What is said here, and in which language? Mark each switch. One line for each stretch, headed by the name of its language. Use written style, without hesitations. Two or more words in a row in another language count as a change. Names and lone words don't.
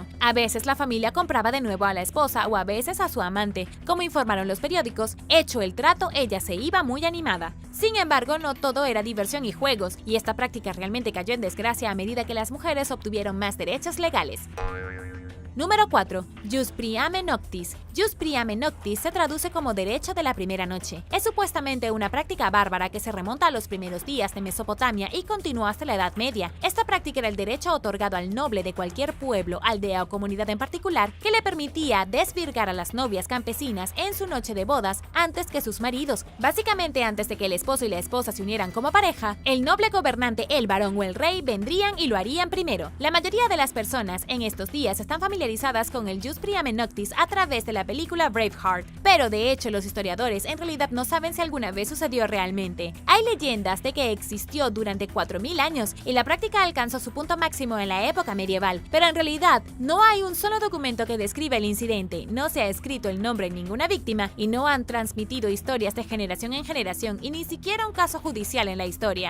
Spanish: A veces la familia compraba de nuevo a la esposa o a veces a su amante. Como informaron los periódicos, hecho el trato, ella se iba muy animada. Sin embargo, no todo era diversión y juegos, y esta práctica realmente cayó en desgracia a medida que las mujeres obtuvieron más derechos legales. Número 4.
Latin: Jus priame noctis. Jus priame noctis
Spanish: se traduce como derecho de la primera noche. Es supuestamente una práctica bárbara que se remonta a los primeros días de Mesopotamia y continuó hasta la Edad Media. Esta práctica era el derecho otorgado al noble de cualquier pueblo, aldea o comunidad en particular que le permitía desvirgar a las novias campesinas en su noche de bodas antes que sus maridos. Básicamente, antes de que el esposo y la esposa se unieran como pareja, el noble gobernante, el varón o el rey vendrían y lo harían primero. La mayoría de las personas en estos días están familiarizadas con el
Latin: Jus priame noctis
Spanish: a través de la película Braveheart, pero de hecho los historiadores en realidad no saben si alguna vez sucedió realmente. Hay leyendas de que existió durante 4000 años y la práctica alcanzó su punto máximo en la época medieval, pero en realidad no hay un solo documento que describa el incidente, no se ha escrito el nombre de ninguna víctima y no han transmitido historias de generación en generación y ni siquiera un caso judicial en la historia.